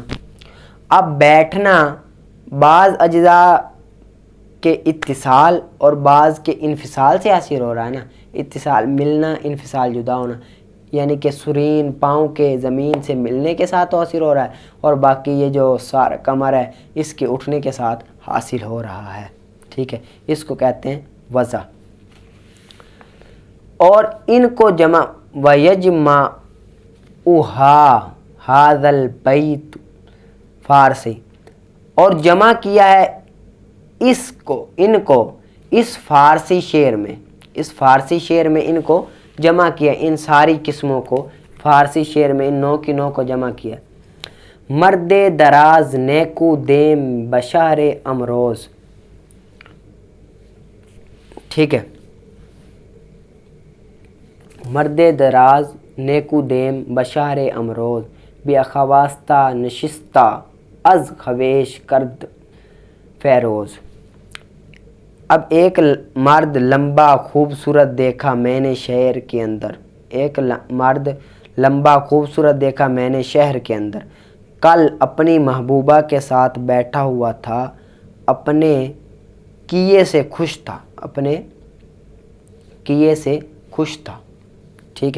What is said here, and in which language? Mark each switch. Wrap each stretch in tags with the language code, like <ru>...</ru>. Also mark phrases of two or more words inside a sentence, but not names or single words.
<ur>اب بیٹھنا بعض اجزاء کے اتصال اور بعض کے انفصال سے حاصل ہو رہا ہے نا، اتصال ملنا، انفصال جدا ہونا، یعنی کہ سرین پاؤں کے زمین سے ملنے کے ساتھ حاصل ہو رہا ہے، اور باقی یہ جو سارا کمر ہے اس کے اٹھنے کے ساتھ حاصل ہو رہا ہے، ٹھیک ہے، اس کو کہتے ہیں وضع۔ اور ان کو جمع</ur> <ar>وَيَجْمَعُهَا هَذَا الْبَيْتُ</ar> <ur>فارسی، اور جمع کیا ہے ان کو اس فارسی شعر میں، اس فارسی شعر میں ان کو جمع کیا، ان ساری قسموں کو فارسی شعر میں ان 9 کی 9 کو جمع کیا۔</ur> <fa>مرد دراز نیکو دیم بشہر امروز،</fa> <ur>ٹھیک ہے،</ur> <fa>مرد دراز نیکو دیم بشہر امروز بی اخواستہ نشستہ از خویش کرد فیروز۔</fa> <ur>اب ایک مرد لمبا خوبصورت دیکھا میں نے شہر کے اندر، ایک مرد لمبا خوبصورت دیکھا میں نے شہر کے اندر، کل اپنی محبوبہ کے ساتھ بیٹھا ہوا تھا، اپنے کیے سے خوش تھا، اپنے کیے سے خوش تھا، ٹھیک ہے۔</ur>